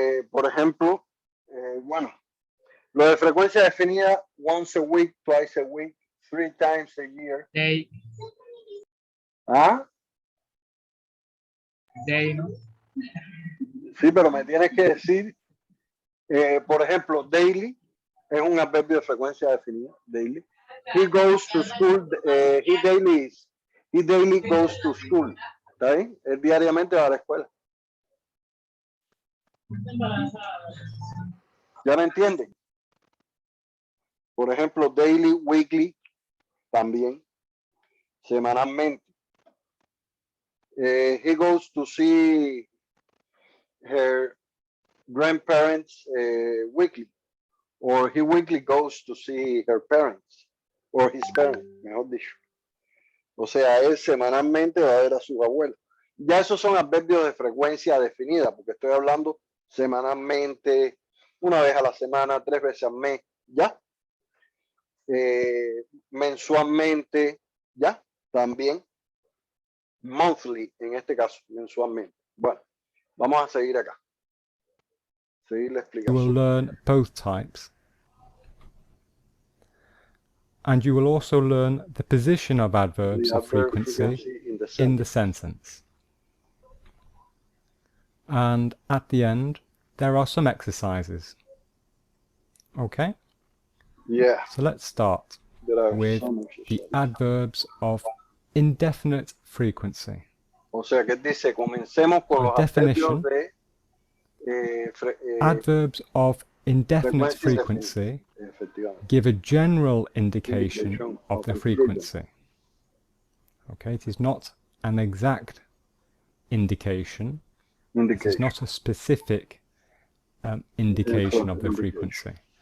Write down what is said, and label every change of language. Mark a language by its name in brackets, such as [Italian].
[Spanish] Por ejemplo, bueno, lo de frecuencia definida, [English] once a week, twice a week, 3 times a year. Day. ¿Ah? Day, ¿no? [Spanish] Sí, pero me tienes que decir, por ejemplo, daily es un adverbio de frecuencia definida, daily. [English] He goes to school, he daily goes to school. [Spanish] ¿Está bien? Él diariamente va a la escuela. ¿Ya me entienden? Por ejemplo, daily, weekly, también, semanalmente. [English] He goes to see her grandparents weekly, or he weekly goes to see her parents, or his parents, [Spanish] mejor dicho. O sea, él semanalmente va a ver a sus abuelos. Ya esos son adverbios de frecuencia definida, porque estoy hablando semanalmente, una vez a la semana, 3 veces al mes, ¿ya? Mensualmente, ¿ya? También. Monthly, en este caso, mensualmente. Bueno, vamos a seguir acá. Seguir la explicación. [English] You will learn both types. And you will also learn the position of adverbs of frequency in the sentence. And at the end, there are some exercises. Okay? Yeah. So let's start with the adverbs of indefinite frequency. [Spanish] O sea, que dice, comencemos con los adverbios de [English] adverbs of indefinite frequency give a general indication of the frequency. Okay, it is not an exact indication. It is not a specific indication of the frequency.